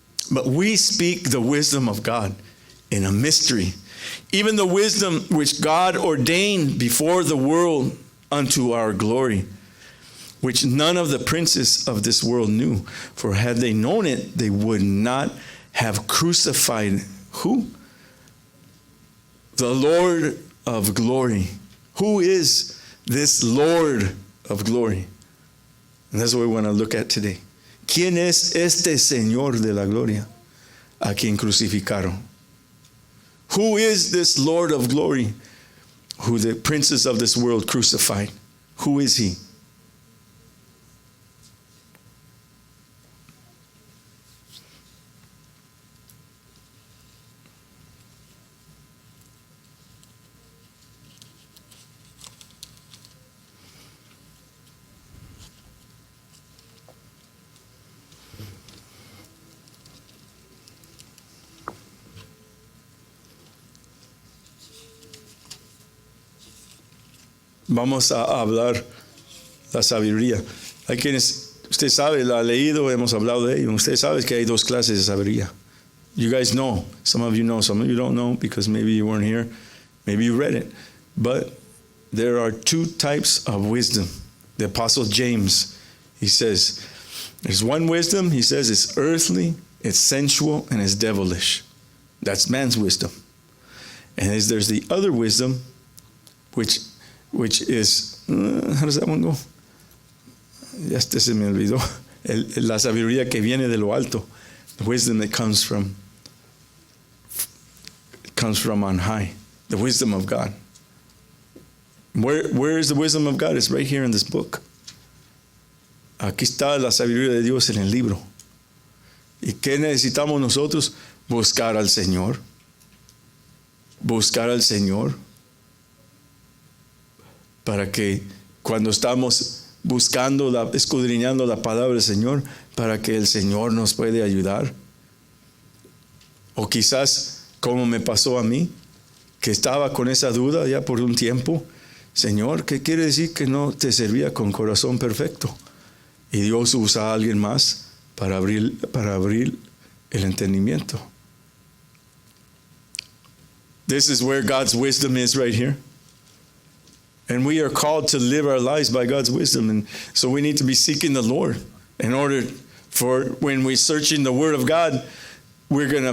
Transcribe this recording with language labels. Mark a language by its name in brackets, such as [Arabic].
[English] But we speak the wisdom of God in a mystery, even the wisdom which God ordained before the world unto our glory, which none of the princes of this world knew. For had they known it, they would not have crucified who? The Lord of glory. Who is this Lord of glory? And that's what we want to look at today. [Spanish] ¿Quién es este Señor de la gloria a quien crucificaron? [English] Who is this Lord of glory who the princes of this world crucified? Who is he? [Spanish] Vamos a hablar la sabiduría. Hay quienes, usted sabe, la ha leído, hemos hablado de ello. Usted sabe que hay 2 clases de sabiduría. [English] You guys know. Some of you know, some of you don't know because maybe you weren't here. Maybe you read it. But there are 2 types of wisdom. The Apostle James, he says, there's one wisdom, he says it's earthly, it's sensual, and it's devilish. That's man's wisdom. And there's the other wisdom, which is, how does that one go? [Spanish] Ya se me olvidó. La sabiduría que viene de lo alto. [English] The wisdom that comes from on high. The wisdom of God. Where is the wisdom of God? It's right here in this book. [Spanish] Aquí está la sabiduría de Dios en el libro. ¿Y qué necesitamos nosotros? Buscar al Señor. Buscar al Señor. Para que cuando estamos buscando, escudriñando la palabra del Señor, para que el Señor nos puede ayudar. O quizás, como me pasó a mí, que estaba con esa duda ya por un tiempo. Señor, ¿qué quiere decir que no te servía con corazón perfecto? Y Dios usa a alguien más para abrir el entendimiento. [English] This is where God's wisdom is right here. And we are called to live our lives by God's wisdom. And so we need to be seeking the Lord in order for when we're searching the Word of God, we're going to